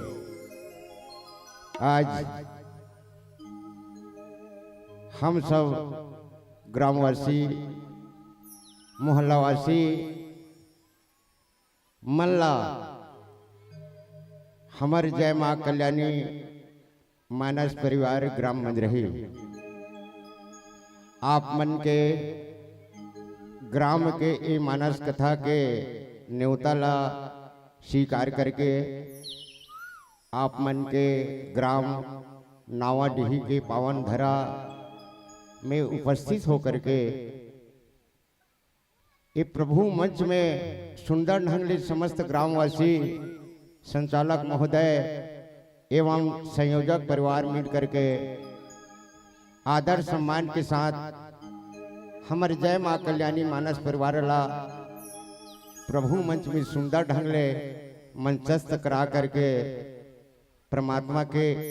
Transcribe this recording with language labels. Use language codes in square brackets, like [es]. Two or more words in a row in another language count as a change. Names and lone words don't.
[hne] आज हम सब ग्रामवासी, मोहल्लावासी, मल्ला हमारे जय मां कल्याणी मानस परिवार ग्राम मंजरही आप मन के ग्राम के ये मानस कथा के न्योता ला स्वीकार करके आप मन के ग्राम नावाडीही के पावन धरा में उपस्थित होकर के ये प्रभु मंच में सुंदर ढंग से समस्त ग्रामवासी, संचालक महोदय एवं संयोजक परिवार मिल करके आदर सम्मान के साथ हमारे जय मां कल्याणी मानस परिवार ला प्रभु मंच में सुंदर ढंग से मंचस्थ करा करके परमात्मा के